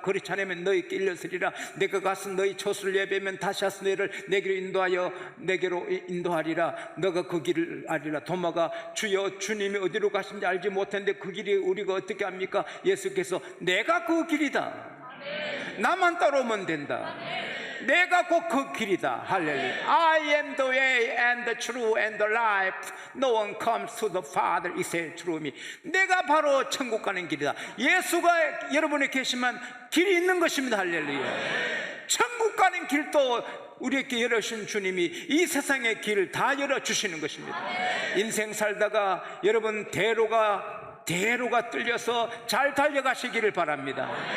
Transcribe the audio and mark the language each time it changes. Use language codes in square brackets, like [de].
[ko] 그렇지 않으면 너희께 일러서리라. 내가 가서 너희 처소를 예배하면 다시 와서 너희를 내게로 인도하리라. 너가 그 길을 알리라. 도마가 주여 주님이 어디로 가신지 알지 못했는데 그 길이 우리가 어떻게 합니까? 예수께서 내가 그 길이다. 나만 따라오면 된다. 내가 곧 그 길이다. 할렐루야. [en] I am the way and the truth and the life. No one comes to the Father except through me. [ko] 내가 바로 천국 가는 길이다. 예수가 여러분에 계시면 길이 있는 것입니다. 할렐루야. 천국 가는 길도 우리에게 열어주신 주님이 이 세상의 길을 다 열어주시는 것입니다. 인생 살다가 여러분 대로가 뚫려서 잘 달려가시기를 바랍니다.